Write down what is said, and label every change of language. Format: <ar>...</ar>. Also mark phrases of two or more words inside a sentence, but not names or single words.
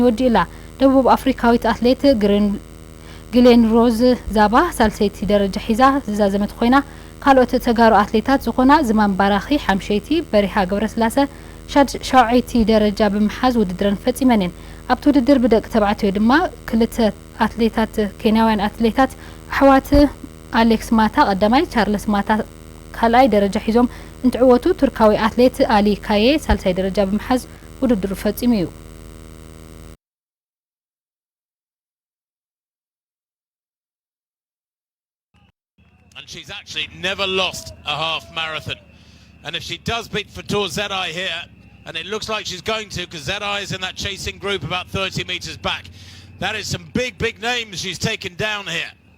<ti>ይወድእላ ደቡብ ኣፍሪካዊት ኣትሌት ግሌን ሮዝ ዛባ ሳልሰይቲ ደረጃ ሒዛ ዝዛዘመት ኮይና ካልኦት ተጋሩ ኣትሌታት ዝኾና ዝማን ባራኺ ሓምሸይቲ በሪሃ ገብረስላሴ ሻውዓይቲ ደረጃ ብምሓዝ ውድድረን ፈጺመን ኣብቲ ውድድር ብደቂ ተባዕትዮ ድማ ክልተ ኣትሌታት ኬንያውያን ኣትሌታት ኣሕዋት ኣሌክስ ማታ ቀዳማይ ቻርልስ ማታ ካልኣይ ደረጃ ሒዞም እንትዕወቱ ቱርካዊ ኣትሌት አሊ ካዬ ሳልሳይ ደረጃ ብምሓዝ ውድድሩ ፈጺሙ እዩ</ti> <en>And she's actually never lost a half marathon. And if she does beat Fatou Zerai here, and it looks like she's going to, because Zerai is in that chasing group about 30 metres back, that is some big names she's taken down here.</en>